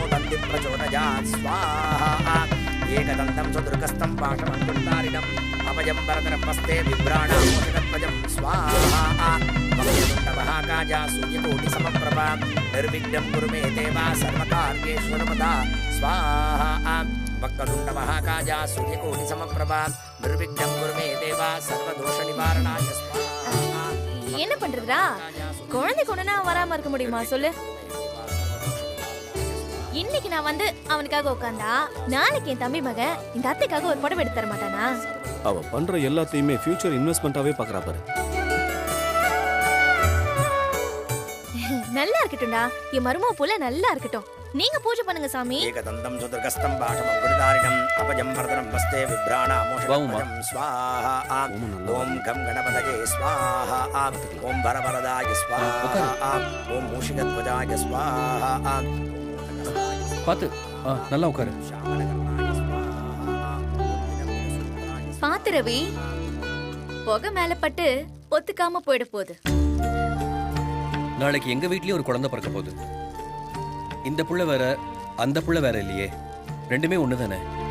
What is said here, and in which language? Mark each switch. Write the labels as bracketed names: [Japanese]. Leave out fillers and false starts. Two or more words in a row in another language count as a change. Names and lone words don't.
[Sanskrit] दन्तिः प्रचोदयात् स्वाहा एकदन्तं चतुर्गस्तं पाशमण्डुल्लारिणम् अभयं वरदनं हस्ते बिभ्राणां मोदकध्वजं स्वाहा महाकाय सूर्यकोटिसमप्रभा निर्विघ्नं कुरु मे देवा सर्वकार्येषु सर्वदा स्वाहा वक्रतुण्ड महाकाय सूर्यकोटिसमप्रभा निर्विघ्नं कुरु मे देवा सर्वदोषनिवारणाय स्वाहा. [Tamil] என்ன பண்றதுடா? குழந்தை கொண்டனா வராம இருக்க முடியுமா சொல்லு? இன்னைக்கு நான் வந்து அவனுக்காக உட்கார்ந்தா நாளைக்கு என் தம்பி மகன் இந்த அத்தைக்காக ஒரு படம் எடுத்து தர மாட்டானா? அவ பண்ற எல்லாத்தையுமே [English] future investment [Tamil] பாக்குறா பாரு. நல்லா இருக்கட்டும்டா, என் மருமக போல நல்லா இருக்கட்டும். நீங்க பூஜை பண்ணுங்க சாமி. [Sanskrit] एकदन्तं चतुर्गस्तं पाशमङ्कुलितारिणम् अभयं वरदनं हस्ते बिभ्राणां मोदकध्वजं स्वाहा ओम गं गणपतये स्वाहा ओम भरवरदाय स्वाहा ओम मूषिकध्वजाय स्वाहा. [Tamil] பார்த்து நல்லா உட்காரு. பாத்து ரவி, புகை மேல பட்டு ஒத்துக்காம போயிட போகுது. நாளைக்கு எங்க வீட்லயும் ஒரு குழந்தை பிறக்க போகுது. இந்த புள்ள வேற அந்த புள்ள வேற இல்லையே, ரெண்டுமே ஒண்ணுதானே.